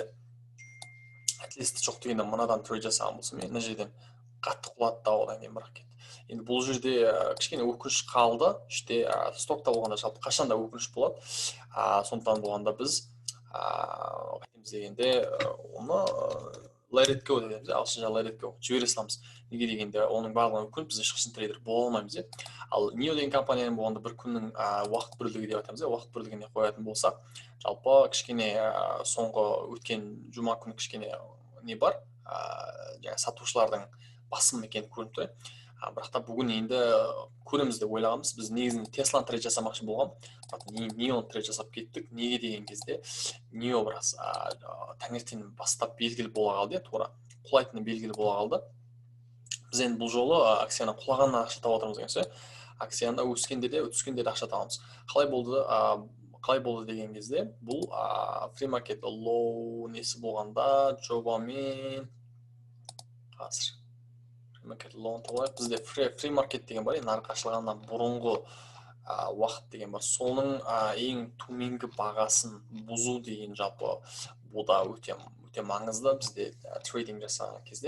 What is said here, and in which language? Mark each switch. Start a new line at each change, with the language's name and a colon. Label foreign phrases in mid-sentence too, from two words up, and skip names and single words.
Kazakh: Әтлесті жоқ дегенде мынадан трейд жасаған болсам, мен мына жерден қатты құлады да, одан кейін бірақ кетті. Енді бұл жерде кішкене өкініш қалды. Іште стокта болғанда жалпы қашанда өкініш болады. Сондықтан болғанда біз қайтеміз дегенде оны
English: let it go
Kazakh: дегенде, ағылшынша
English: let it go,
Kazakh: жібере саламыз. Неге дегенде оның барлығын өкін біз ешқашан трейдер бола алмаймыз. Ал Нио деген компанияның болғанда бір күннің уақыт бірлігі деп айтамыз. Уақыт бірлігіне қоятын болсақ, жалпы кішкене соңғы өткен жұма күні кішкене не бар, сатушылардың басым екен көрініп тұр. Бірақта бүгін енді көреміз деп ойлағанбыз. Біз негізінде Тесланы трейд жасамақшы болған. Нионы трейд жасап кеттік. Неге деген кезде Нио біраз таңертең бастап белгілі бола қалды, тура құлайтыны белгілі бола қалды. Біз енді бұл жолы акцияны құлағаннан ақша тауып отырмыз деген сөз. Акцияны өскенде де, түскенде де ақша табамыз. Қалай болды деген кезде бұл
English: free market low
Kazakh: несі болғанда жобамен қазір бізде
English: free market
Kazakh: деген бар, нарық ашылғаннан бұрынғы уақыт деген бар. Соның ең төменгі бағасын бұзу деген жалпы бұл да өте маңызды бізде трейдинг жасаған кезде.